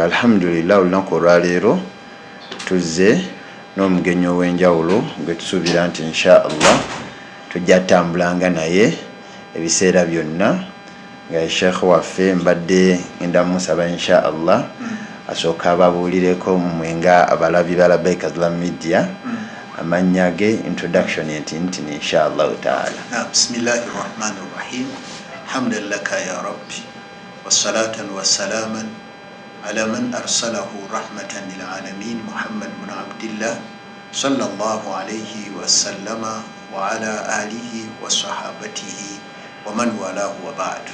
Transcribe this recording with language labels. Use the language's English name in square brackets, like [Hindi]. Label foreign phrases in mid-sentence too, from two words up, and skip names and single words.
[Ganda] Alhamdulillah, olunaku olwaleero tuzze n'omugenyi ow'enjawulo gwe tusuubira nti inshallah tujja tambulanga naye ebiseera byonna nga sheekh waffe mbadde ngenda musaba inshallah asooka ababuulireko mmwe nga abalabi ba Labaika Islam Media amannya ge, introduction yenti [Arabic] إن شاء الله تعالى. بسم الله الرحمن الرحيم. حمدا لك يا ربي والصلاة والسلام على من أرسله رحمة للعالمين محمد بن عبد الله صلى الله عليه وسلم وعلى آله وصحابته ومن والاه وبعد.